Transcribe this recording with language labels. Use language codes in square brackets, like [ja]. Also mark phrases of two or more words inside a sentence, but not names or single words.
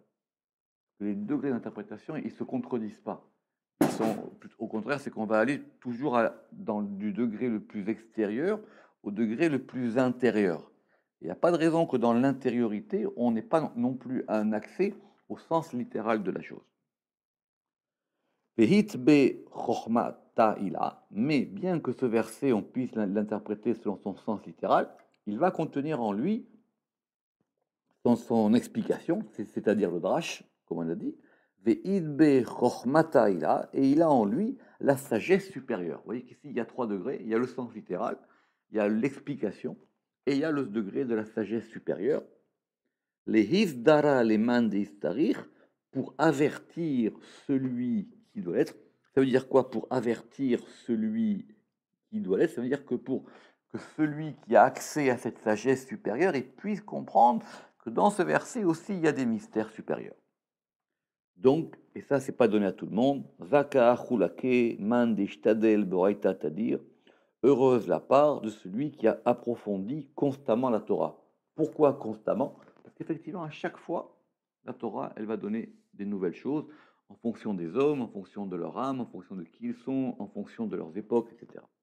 [fr] Les degrés d'interprétation, ils ne se contredisent pas. Au contraire, c'est qu'on va aller toujours du degré le plus extérieur au degré le plus intérieur. Il n'y a pas de raison que dans l'intériorité, on n'ait pas non plus un accès au sens littéral de la chose. [arc] והיא בחכמתא עלאה, [fr] mais bien que ce verset, on puisse l'interpréter selon son sens littéral, il va contenir en lui, dans son explication, c'est-à-dire le drash, comme on l'a dit, [arc] והיא בחכמתא עלאה, [fr] et il a en lui la sagesse supérieure. Vous voyez qu'ici, il y a 3 degrés, il y a le sens littéral, il y a l'explication, et il y a le degré de la sagesse supérieure. Les hisdara les mandis pour avertir celui qui doit être. Ça veut dire quoi pour avertir celui qui doit l'être? Ça veut dire que pour que celui qui a accès à cette sagesse supérieure, il puisse comprendre que dans ce verset aussi, il y a des mystères supérieurs. Donc, et ça, c'est pas donné à tout le monde, [arc] זכאה חולקיה מאן דאשתדל באורייתא תדיר, [fr] heureuse la part de celui qui a approfondi constamment la Torah. Pourquoi constamment? Parce qu'effectivement, à chaque fois, la Torah, elle va donner des nouvelles choses en fonction des hommes, en fonction de leur âme, en fonction de qui ils sont, en fonction de leurs époques, etc.